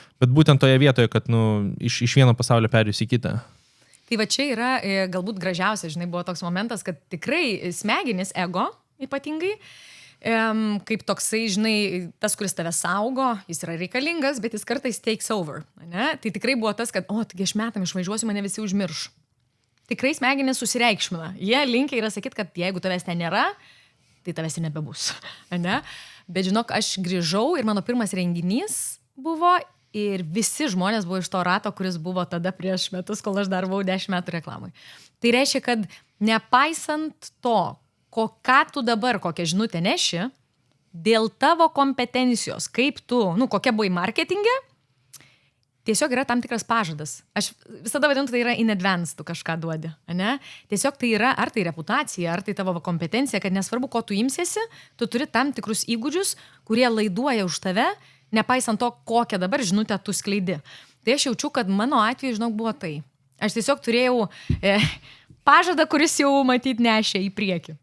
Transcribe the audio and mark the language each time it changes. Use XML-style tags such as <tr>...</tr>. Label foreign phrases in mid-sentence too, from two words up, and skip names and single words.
<lt>Bet būtent toje vietoje, kad iš vieno pasaulio perėjus į kitą. Tai va čia yra galbūt gražiausia, buvo toks momentas, kad tikrai smegenis, ego, ypatingai, kaip toksai, tas, kuris tave saugo, jis yra reikalingas, bet jis kartais</lt> <en>takes over.</en> <lt>Ne? Tai tikrai buvo tas, kad, taigi aš metam išvažiuosiu, mane visi užmirš. Tikrai smegenis susireikšmina. Jie linkia yra sakyti, kad jeigu tavęs ten nėra, tai tavęs ir nebebus. Ne? Bet žinok, aš grįžau ir mano pirmas renginys buvo ir visi žmonės buvo iš to rato, kuris buvo tada prieš metus, kol aš dar buvau 10 metų reklamai. Tai reiškia, kad nepaisant to, ką tu dabar, kokią žinutę neši, dėl tavo kompetencijos, kaip tu, kokia buvai marketinge, tiesiog yra tam tikras pažadas. Aš visada vadinu, tai yra</lt> <en>in advance,</en> <lt>tu kažką duodi, ne? Tiesiog tai yra, ar tai reputacija, ar tai tavo kompetencija, kad nesvarbu, ko tu imsiesi, tu turi tam tikrus įgūdžius, kurie laiduoja už tave, nepaisant to, kokią dabar žinutę tu skleidi. Tai aš jaučiu, kad mano atveju, buvo tai. Aš tiesiog turėjau pažadą, kuris jau matyt nešė į priekį.</lt>